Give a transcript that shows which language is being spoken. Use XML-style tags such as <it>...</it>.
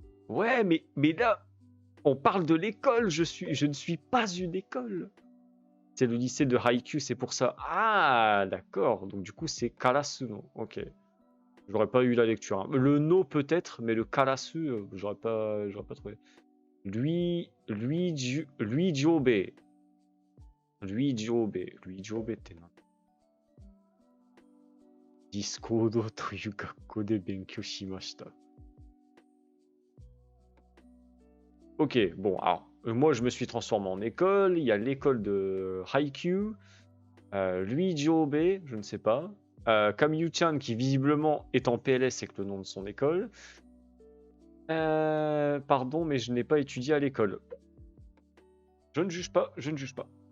<fr>Ouais, mais là, on parle de l'école. Je ne suis pas une école. C'est le lycée de Haikyuu, c'est pour ça. Ah, d'accord. Donc du coup, c'est Karasuno. Ok. J'aurais pas eu la lecture. Hein. Le no peut-être, mais le Karasu, j'aurais pas trouvé. Luigi Obe.</fr> <ja>Luigi Obe ってなんだ Discord という学校で勉強しました。</ja> <fr>Ok, bon, alors, moi je me suis transformé en école. Il y a l'école de Haikyuu. Luigi Obe, je ne sais pas. Kamyu-chan qui visiblement est en PLS, c'est que le nom de son école. Pardon, mais je n'ai pas étudié à l'école. Je ne juge pas, je ne juge pas.</fr>